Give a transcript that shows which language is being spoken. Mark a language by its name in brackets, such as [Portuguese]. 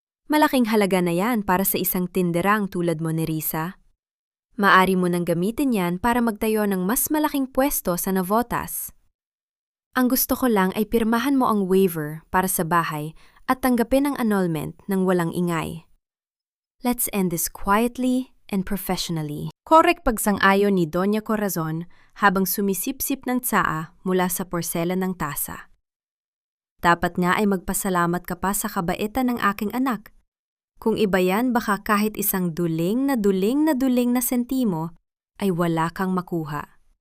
[Filipino] Malaking halaga na yan para sa isang tinderang tulad mo ni Risa. Maari mo nang gamitin yan para magtayo ng mas malaking pwesto sa Navotas. Ang gusto ko lang ay pirmahan mo ang waiver para sa bahay at tanggapin ang annulment ng walang ingay. [English] Let's end this quietly and professionally. [Filipino] Korek pagsang-ayon ni Doña Corazon habang sumisip-sip ng tsaa mula sa porselen ng tasa. Dapat nga ay magpasalamat ka pa sa kabaitan ng aking anak. Kung iba yan, baka kahit isang duling na sentimo ay wala kang makuha.